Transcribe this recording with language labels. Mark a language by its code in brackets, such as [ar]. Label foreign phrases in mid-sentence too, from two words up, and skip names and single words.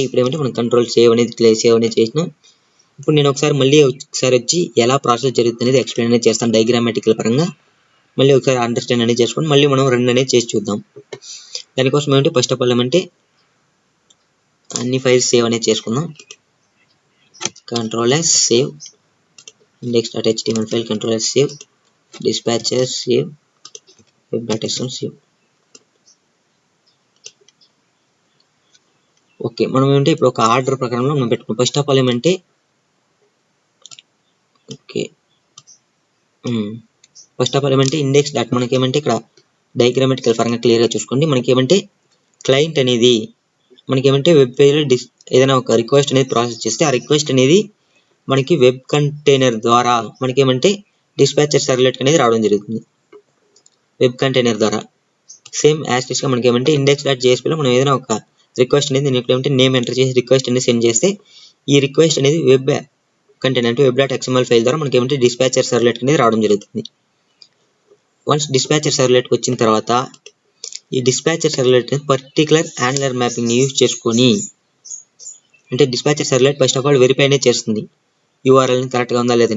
[te] ఇప్పుడు ఏమంటే మనం [en] control save [te] అనేది చేసినాం. ఇప్పుడు నేను మళ్ళీ ఒకసారి వచ్చి ఎలా ప్రాసెస్ జరుగుతుంది అనేది ఎక్స్ప్లెయిన్ అనేది చేస్తాను డయాగ్రామాటికల్ పరంగా. మళ్ళీ ఒకసారి అండర్స్టాండ్ అనేది చేసుకొని మళ్ళీ మనం రన్ అనేది చేసి చూద్దాం. దానికోసం ఏమంటే [en] first of all [te] ఏమంటే అన్ని [en] files save [te] అనేది చేసుకుందాం. [en] Control S save, index.html file Control S save, dispatcher save, web.sl save. [te] ఓకే, మనం ఏమంటే ఇప్పుడు ఒక ఆర్డర్ ప్రకారంలో మనం పెట్టుకున్నాం. [en] first of all [te] ఏమంటే [en] index dot [te] మనకి ఏమంటే ఇక్కడ డయాగ్రామాటికల్ పరంగా క్లియర్ గా చూసుకోండి. మనకి ఏమంటే క్లయింట్ అనేది మనకి ఏమంటే [en] web page [te] లో ఏదైనా ఒక రిక్వెస్ట్ అనేది ప్రాసెస్ చేస్తే ఆ రిక్వెస్ట్ అనేది మనకి [en] web container [te] ద్వారా మనకి ఏమంటే [en] dispatcher servlet [te] అనేది రావడం జరుగుతుంది. [en] web container [te] ద్వారా [en] same as it is [te] మనకి ఏమంటే index.jsp లో మనం ఏదైనా ఒక రిక్వెస్ట్ అనేది ఏమంటే [en] name enter [te] చేసి రిక్వెస్ట్ అనేది సెండ్ చేస్తే ఈ రిక్వెస్ట్ అనేది [en] web container [te] అంటే [en] web.xml file [te] ద్వారా మనకి ఏమంటే [en] dispatcher servlet [te] అనేది రావడం జరుగుతుంది. [en] once dispatcher servlet [te] వచ్చిన తర్వాత ఈ [en] dispatcher servlet particular angular mapping use [te] చేసుకొని అంటే [en] dispatcher servlet first of all verify [te] అనేది చేస్తుంది [en] URL correct [te] ఉందా లేదని.